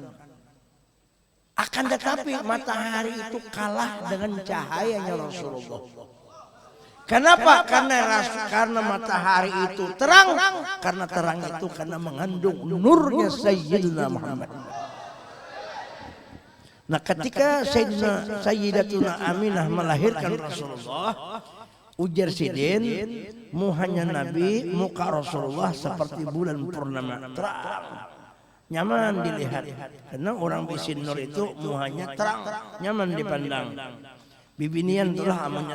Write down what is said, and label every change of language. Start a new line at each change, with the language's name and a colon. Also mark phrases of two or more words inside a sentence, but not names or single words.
Indonesian: Akan tetapi matahari itu kalah dengan cahayanya Rasulullah. Kenapa? Karena matahari itu terang. Karena terang itu karena mengandung nurnya Sayyidina Muhammad.
Banjar: Nah, ketika Sayyidatuna Aminah melahirkan Rasulullah, ujar Sidin, muhanya Nabi, muka Rasulullah seperti bulan purnama terang. Nyaman dilihat, karena orang bisin nur itu muhanya terang, nyaman dipandang. Bibinian itulah amannya.